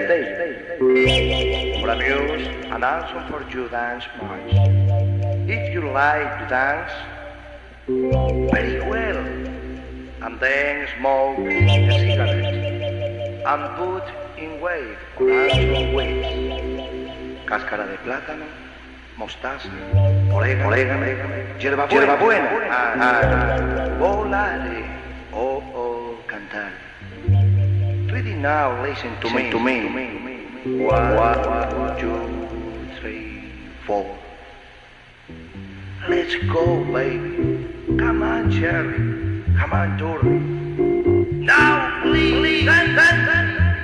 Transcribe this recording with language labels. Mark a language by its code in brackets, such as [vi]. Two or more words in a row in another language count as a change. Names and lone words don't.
[en] For amuse and also for you dance march. If you like to dance, very well. And then smoke a cigarette and put in wave or also waves. [es] Cáscara de plátano, mostaza, orégano, hierbabuena, [it] volare, cantare. [en] Ready now, listen to me. 1, 2, 3, 4. Let's go, baby. Come on, Cherry. Come on, Dory. Now, please, dance.